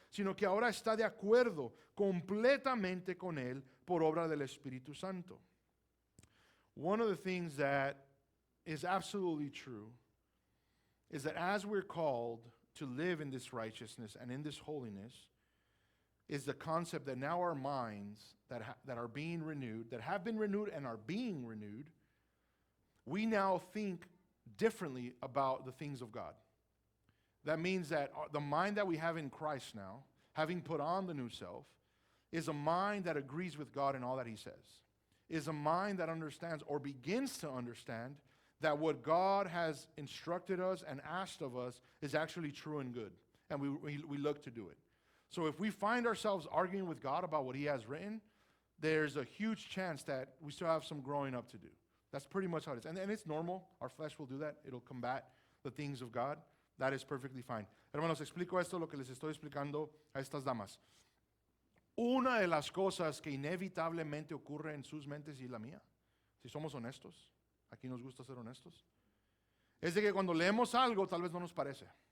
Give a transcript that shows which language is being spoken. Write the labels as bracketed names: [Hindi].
[Spanish] sino que ahora está de acuerdo completamente con Él por obra del Espíritu Santo. [English] One of the things that is absolutely true is that as we're called to live in this righteousness and in this holiness, is the concept that now our minds that are being renewed, that have been renewed and are being renewed, we now think differently about the things of God. That means that the mind that we have in Christ now, having put on the new self, is a mind that agrees with God in all that He says. Is a mind that understands or begins to understand that what God has instructed us and asked of us is actually true and good. And we look to do it. So if we find ourselves arguing with God about what He has written, there's a huge chance that we still have some growing up to do. That's pretty much how it is. And it's normal. Our flesh will do that. It'll combat the things of God. That is perfectly fine. [Spanish] Hermanos, explico esto, lo que les estoy explicando a estas damas. Una de las cosas que inevitablemente ocurre en sus mentes y la mía, si somos honestos, aquí nos gusta ser honestos, es de que cuando leemos algo tal vez no nos parece.